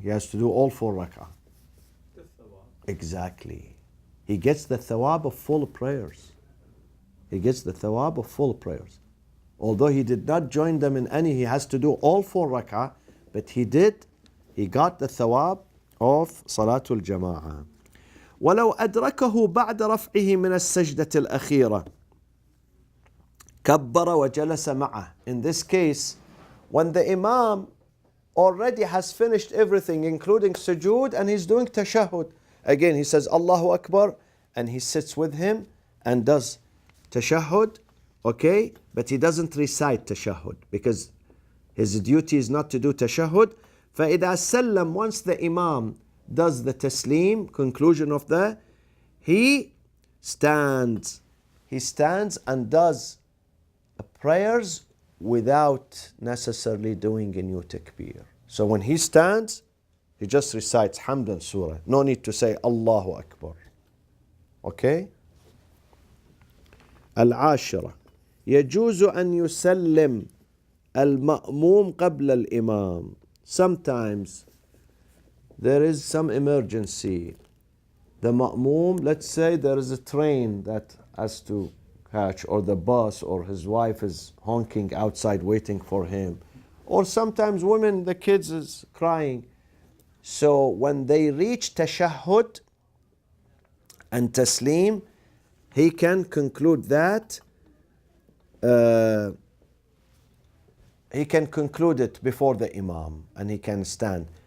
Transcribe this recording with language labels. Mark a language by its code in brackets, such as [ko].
[en] He has to do all 4 rak'ah. Exactly. He gets the thawab of full prayers. He gets the thawab of full prayers. Although he did not join them in any, he has to do all 4 rak'ah, but he got the thawab of Salatul Jama'ah. [ar] ولو أدركه بعد رفعه من السجدة الأخيرة كبر وجلس معه. [en] In this case, when the Imam already has finished everything, including sujood, and he's doing tashahhud, again he says Allahu Akbar, and he sits with him and does tashahhud, okay? But he doesn't recite tashahhud because his duty is not to do tashahhud. [ar] فإذا سلم, [en] once the Imam does the taslim, conclusion of the, he stands and does prayers without necessarily doing a new takbir. So when he stands, he just recites Hamd and Surah. No need to say Allahu Akbar. Okay? [ar] العاشرة يجوز أن يسلم المأموم قبل الإمام. [en] Sometimes there is some emergency. The ma'moom, let's say there is a train that has to catch, or the bus, or his wife is honking outside waiting for him. Or sometimes women, the kids is crying. So when they reach tashahhud and taslim, he can conclude that, he can conclude it before the Imam and he can stand.